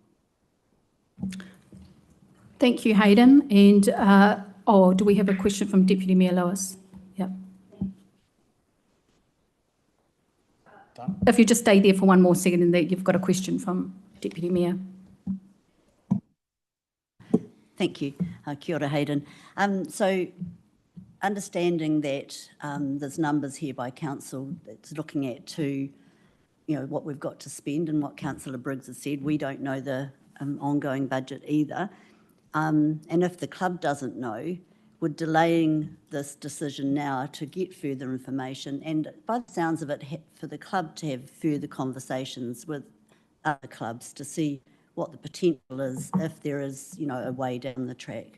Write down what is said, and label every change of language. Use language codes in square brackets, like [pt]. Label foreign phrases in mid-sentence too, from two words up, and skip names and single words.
[en] Thank you, Hayden. And do we have a question from Deputy Mayor Lewis? Yeah. If you just stay there for one more second, and you've got a question from Deputy Mayor. Thank you. [mi] Kia ora, Hayden. [en] So understanding that there's numbers here by council that's looking at what we've got to spend and what Councillor Briggs has said, we don't know the ongoing budget either. And if the club doesn't know, would delaying this decision now to get further information, and by the sounds of it, for the club to have further conversations with other clubs to see what the potential is if there is, a way down the track.